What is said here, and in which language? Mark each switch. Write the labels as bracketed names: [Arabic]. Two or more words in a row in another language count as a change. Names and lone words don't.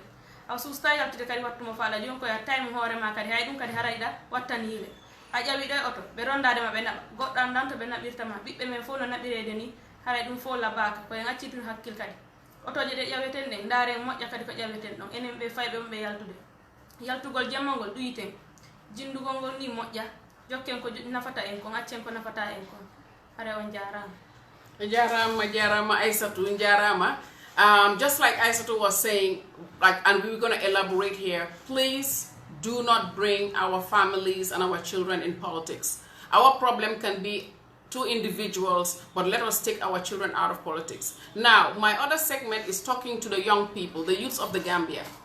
[Fula] a susta yaltude kadi wattumo faala joni koye time hoorema kadi hay ɗum kadi harayɗa wattan yiile a ƴawi ɗo e oto ɓe rondadema ɓe naɓa goɗɗan dan to ɓe naɓirtama ɓiɓɓe men fof no naɓirede ni haray ɗum fof labaka koyen accitude hakkille kadi otoje ɗe ƴaweten ɗe ndaare moƴƴa kadi ko ƴaweten ɗon enen ɓe fayɓe mum ɓe yaltude yaltugol jemmangol ɗuyiten jindugo ni moƴƴa jokken ko nafata en kon accen ko nafata en kon are on jarama Aissatou jarama. [English] Just like Aissatou was saying, and we're going to elaborate here, please do not bring our families and our children in politics. Our problem can be two individuals, but let us take our children out of politics. Now, my other segment is talking to the young people, the youths of the Gambia.